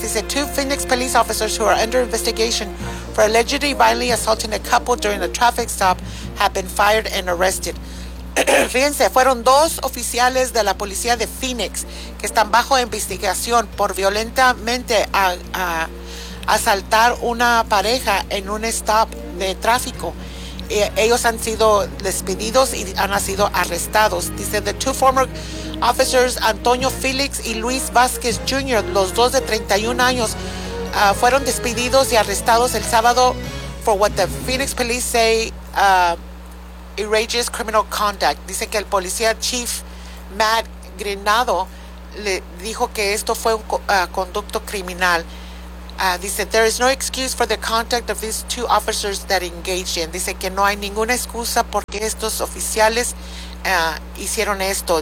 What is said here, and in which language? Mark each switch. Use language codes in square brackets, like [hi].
[es] Dice, [en] two Phoenix police officers who are under investigation for allegedly violently assaulting a couple during a traffic stop have been fired and arrested. [es] Fíjense, fueron dos oficiales de la policía de Phoenix que están bajo investigación por violentamente asaltar una pareja en un stop de tráfico. Ellos han sido despedidos y han sido arrestados. Dice, [en] the two former officers, [es] Antonio Felix y Luis Vázquez Jr., los dos de 31 años, fueron despedidos y arrestados el sábado [en] for what the Phoenix police say egregious criminal conduct. [es] Dice que el policía chief Matt Granado le dijo que esto fue un conducto criminal. Dice, [en] there is no excuse for the conduct of these two officers that engaged in. [es] Dice que no hay ninguna excusa porque estos oficiales hicieron esto.